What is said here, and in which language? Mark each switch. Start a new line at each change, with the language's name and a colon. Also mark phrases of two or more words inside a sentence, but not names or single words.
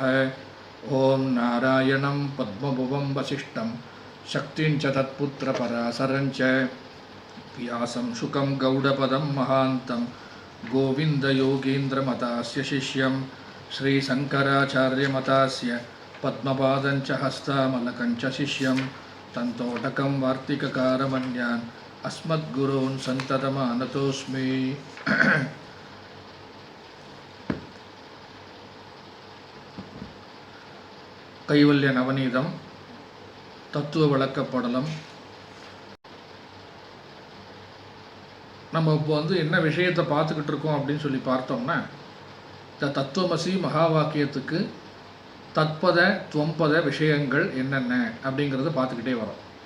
Sanskrit: ओम नारायणं पद्मभुवं वसिष्ठं शक्तिं च तत्पुत्रपराशरं च व्यासं शुकं गौडपदं महान्तं गोविन्दयोगीन्द्रमतास्य शिष्यं श्रीशङ्कराचार्यमतास्य पद्मपादं च हस्तामलकं च शिष्यं तन्तोटकं वार्तिककारमन्यान् अस्मद्गुरून् सन्ततमानतोऽस्मि।
Tamil: கைவல்ய நவநீதம் தத்துவ விளக்கப்படலம். நம்ம இப்போ என்ன விஷயத்தை பார்த்துக்கிட்டு இருக்கோம் அப்படின்னு சொல்லி பார்த்தோம்னா, இந்த தத்துவமசி மகா வாக்கியத்துக்கு தத்பத துவம்பத விஷயங்கள் என்னென்ன அப்படிங்கிறத பார்த்துக்கிட்டே வரோம்.